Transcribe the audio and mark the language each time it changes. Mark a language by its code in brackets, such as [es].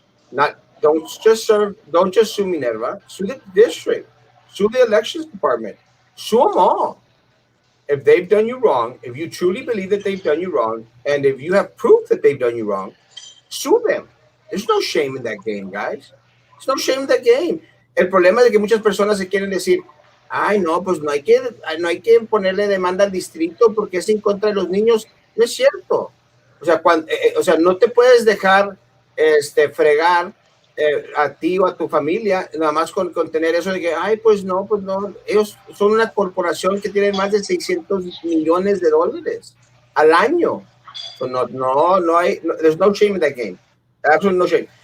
[en] Not don't just sue Minerva, sue the district, sue the elections department, sue them all. If they've done you wrong, if you truly believe that they've done you wrong, and if you have proof that they've done you wrong, sue them. There's no shame in that game, guys. There's no shame in that game. [es] El problema es que muchas personas se quieren decir, ay, no, pues no hay que ponerle demanda al distrito porque es en contra de los niños. No es cierto. O sea, o sea, no te puedes dejar fregar a ti o a tu familia, nada más con tener eso de que, ay, pues no, ellos son una corporación que tiene más de 600 millones de dólares al año. [en] So [es] no hay, [en] there's no shame in that game. Absolutely no shame.